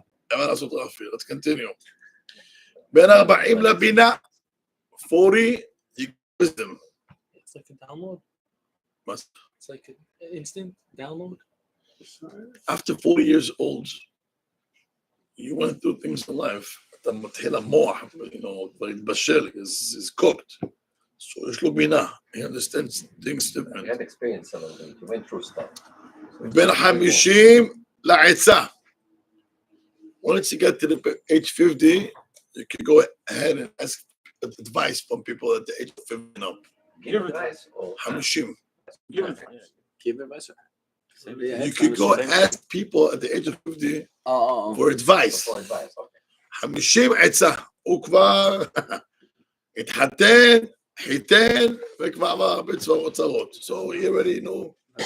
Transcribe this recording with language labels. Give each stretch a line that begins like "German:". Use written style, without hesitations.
Hebrew: אין מה לעשות רפי,
English: let's continue.
Hebrew: בין 40 לבינה, 40, wisdom.
English: It's like a download. Must. It's like an instant download. After 40 years old, you went through things in life.
Hebrew: אתה מתחיל המוח, כבר התבשל,
English: is cooked. So
Hebrew: יש לו בינה,
English: he understands things different. You had experience some of them. You went through stuff.
Hebrew: בין 50 לעצה.
English: Once you get to the age 50, you can go ahead and ask advice from people at the age of 50 and up. Give advice. Or 50. Give advice. Give advice. You could go ask people at the age of 50 for advice. for advice. Okay.
Hebrew: 50 עצה. הוא כבר התחתן, חיתן, וכבר עבר הרבה צרות.
English: So he already know.